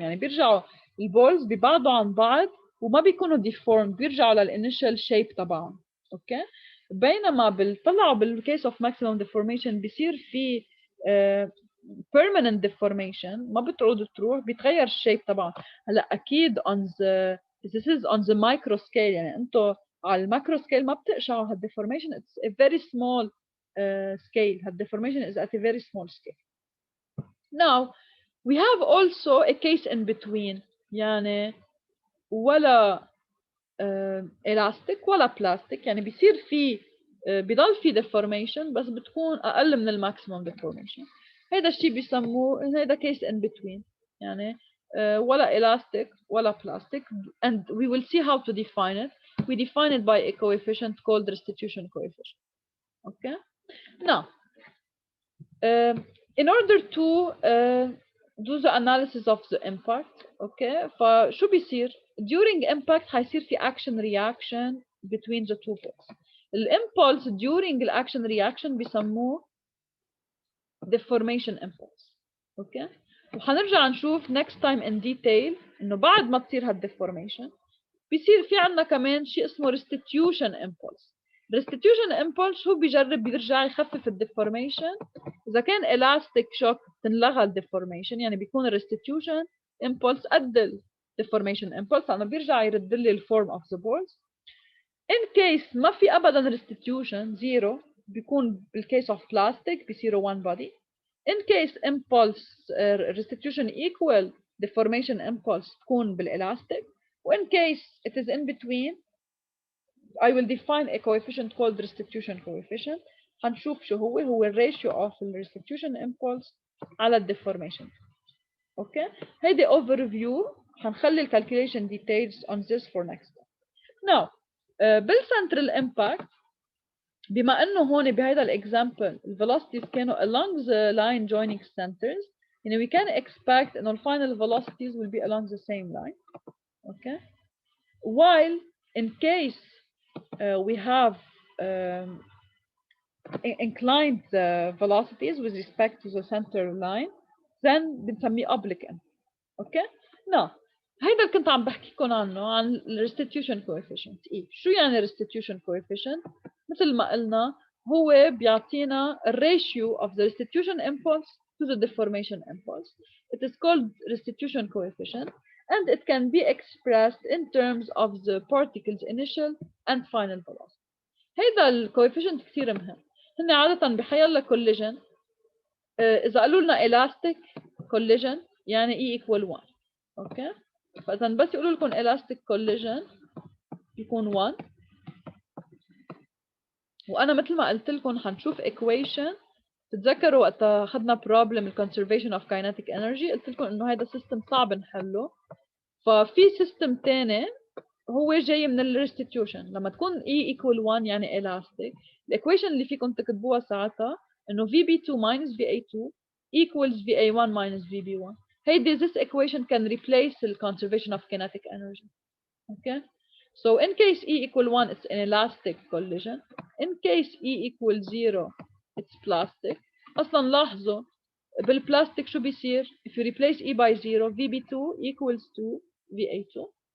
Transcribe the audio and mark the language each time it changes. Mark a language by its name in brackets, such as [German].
[Arabic] يعني بيرجعوا البولز ببعضوا عن بعض وما بيكونوا deformed بيرجعوا للinitial shape تبعهم. اوكي. بينما طلعوا بال [English] case of maximum deformation [Arabic] بيصير في [English] permanent deformation [Arabic] ما بتعود تروح بيتغير الشيب تبعهم. هلا اكيد [English] this is on the micro scale. [Arabic] يعني انتم على الماكرو سكيل ما بتقشعوا هالdeformation. [English] It's a very small scale. هالdeformation is at a very small scale. Now we have also a case in between. [Arabic] يعني ولا elastic ولا plastic. يعني بيصير في بضل في deformation بس بتكون أقل من الماكسيموم deformation. هيدا الشيء بيسموه هيدا case in between. يعني ولا elastic ولا plastic [English] and we will see how to define it. We define it by a coefficient called restitution coefficient. Okay. Now in order to do the analysis of the impact. Okay. [Arabic] فشو بيصير during impact حيصير في action reaction between the two poles. الimpulse during الaction reaction بيسموه deformation impulse. [English] Okay. [Arabic] وحنرجع نشوف [English] next time in detail [Arabic] انه بعد ما تصير هالdeformation بيصير في عندنا كمان شيء اسمه restitution impulse. restitution impulse هو بيرجع يخفف الdeformation. اذا كان [English] elastic shock [Arabic] تنلغى الdeformation يعني بيكون restitution impulse قد deformation impulse لأنه بيرجع يرد لي ال [English] form of the balls. in case [Arabic] ما في أبدا restitution zero بيكون بالcase of plastic بيصيروا one body. [English] in case impulse restitution equal deformation impulse تكون بالاlastic. in case it is in between I will define a coefficient called restitution coefficient. [Arabic] هنشوف شو هو ال [English] ratio of the restitution impulse [Arabic] على deformation. [English] Okay. [Arabic] هيدي overview. [English] هنخلي calculation details on this for next time. Now بالcentral impact [Arabic] بما انه هون بهذا الاكزامبل [English] velocities كانوا along the line joining centers يعني we can expect انه final velocities will be along the same line. Okay. While in case we have inclined velocities with respect to the center line then [Arabic] بنسميه [English] oblique impact. Okay. [Arabic] Now هيدا اللي كنت عم بحكيكم عنه عن restitution coefficient. إيه؟ شو يعني restitution coefficient؟ مثل ما قلنا هو بيعطينا [English] ratio of the restitution impulse to the deformation impulse. It is called restitution coefficient and it can be expressed in terms of the particle's initial and final velocity. [Arabic] هيدا الكويفيشنت كثير مهم. هن عادة بحيلا collision إذا قالوا لنا [English] elastic collision [Arabic] يعني E equal 1. أوكي. فإذا بس يقولوا لكم elastic collision بيكون 1. وأنا مثل ما قلت لكم حنشوف equation تتذكروا وقتها اخذنا بروبلم الكونسرفيشن اوف كاينيتيك انرجي، قلت لكم انه هذا سيستم صعب نحله. ففي سيستم ثاني هو جاي من الريستيتيوشن، لما تكون E equal 1 يعني elastic، الايكويشن اللي فيكم تكتبوها ساعتها انه [English] VB2 minus VA2 equals VA1 minus VB1. [Arabic] هيدي [English] this equation can replace the conservation of kinetic energy. Okay, so in case E equal 1 it's an elastic collision, in case E equal 0 it's plastic. [Arabic] اصلا لاحظوا بالبلاستيك شو بيصير [English] if you replace E by 0 VB2 equals to VA2.